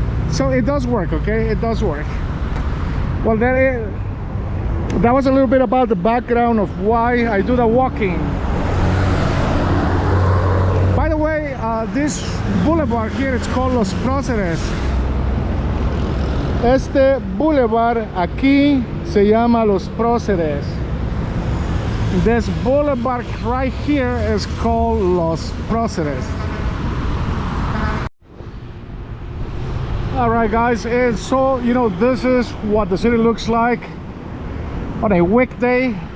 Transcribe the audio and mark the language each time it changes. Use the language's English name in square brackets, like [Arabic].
[English] So it does work, okay? It does work. Well, that was a little bit about the background of why I do the walking. By the way, this boulevard here, it's called Los Próceres. [Spanish] Este boulevard aquí se llama Los Próceres. [English] This boulevard right here is called Los Próceres. All right, guys, and so you know, this is what the city looks like on a weekday.